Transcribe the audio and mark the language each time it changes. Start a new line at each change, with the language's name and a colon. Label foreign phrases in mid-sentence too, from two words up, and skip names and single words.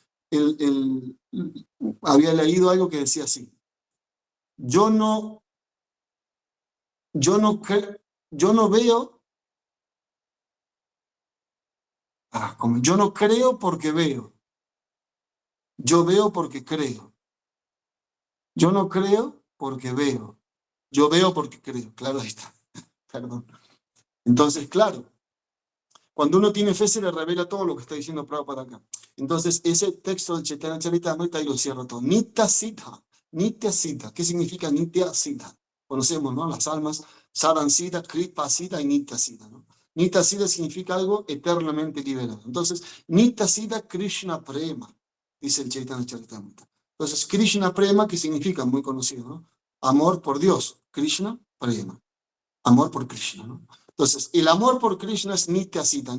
Spanish: Había leído algo que decía así, yo no, yo no, yo no veo, como yo no creo porque veo, yo veo porque creo, yo no creo porque veo, yo veo porque creo, claro, ahí está, perdón. Entonces, claro, cuando uno tiene fe se le revela todo lo que está diciendo Prabhupada acá. Entonces, ese texto del Chaitanya Charitamrita y lo cierro todo.
Sanskrit: Nitya Siddha. Nitya Siddha.
Spanish: ¿Qué significa
Sanskrit: Nitya Siddha?
Spanish: Conocemos, ¿no? Las almas.
Sanskrit: Sadan Siddha, Kripa Siddha
Spanish: y
Sanskrit: Nitya Siddha,
Spanish: ¿no?
Sanskrit: Nitya Siddha
Spanish: significa algo eternamente liberado. Entonces,
Sanskrit: Nitya Siddha Krishna Prema,
Spanish: dice el Chaitanya Charitamrita. Entonces,
Sanskrit: Krishna Prema,
Spanish: ¿qué significa? Muy conocido, ¿no? Amor por Dios.
Sanskrit: Krishna Prema.
Spanish: Amor por Krishna, ¿no? Entonces, el amor por Krishna es
Sanskrit: Nitya Siddha.